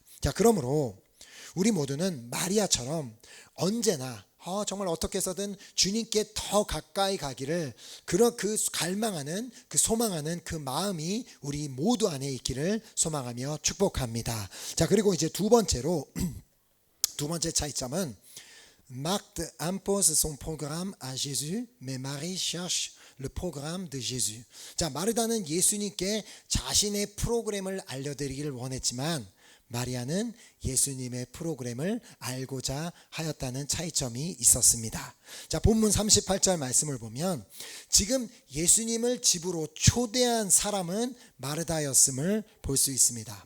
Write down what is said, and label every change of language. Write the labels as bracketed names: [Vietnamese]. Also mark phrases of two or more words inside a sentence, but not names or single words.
[Korean] 자, 그러므로 우리 모두는 마리아처럼 언제나 정말 어떻게 해서든 주님께 더 가까이 가기를, 그런 그 갈망하는, 그 소망하는 그 마음이 우리 모두 안에 있기를 소망하며 축복합니다. 자, 그리고 이제 두 번째 차이점은 [French] Marthe impose son programme à Jésus, mais Marie cherche le programme de Jésus. [Korean] 자, 마르다는 예수님께 자신의 프로그램을 알려드리기를 원했지만 마리아는 예수님의 프로그램을 알고자 하였다는 차이점이 있었습니다. 자, 본문 38절 말씀을 보면 지금 예수님을 집으로 초대한 사람은 마르다였음을 볼 수 있습니다.